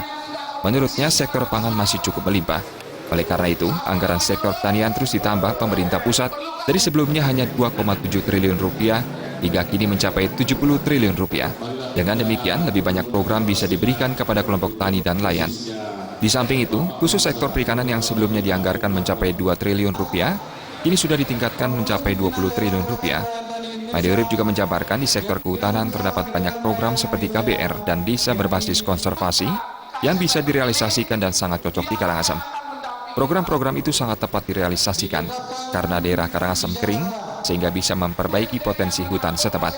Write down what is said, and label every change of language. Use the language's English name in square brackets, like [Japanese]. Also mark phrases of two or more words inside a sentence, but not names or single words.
[Indonesian] Menurutnya sektor pangan masih cukup melimpah. Oleh karena itu, anggaran sektor pertanian terus ditambah pemerintah pusat dari sebelumnya hanya 2,7 triliun rupiah hingga kini mencapai 70 triliun rupiah. Dengan demikian, lebih banyak program bisa diberikan kepada kelompok tani dan nelayan. Di samping itu, khusus sektor perikanan yang sebelumnya dianggarkan mencapai 2 triliun rupiah, kini sudah ditingkatkan mencapai 20 triliun rupiah. Made Urip juga menjabarkan di sektor kehutanan terdapat banyak program seperti KBR dan desa berbasis konservasi yang bisa direalisasikan dan sangat cocok di Karangasem. Program-program itu sangat tepat direalisasikan karena daerah Karangasem kering sehingga bisa memperbaiki potensi hutan setempat.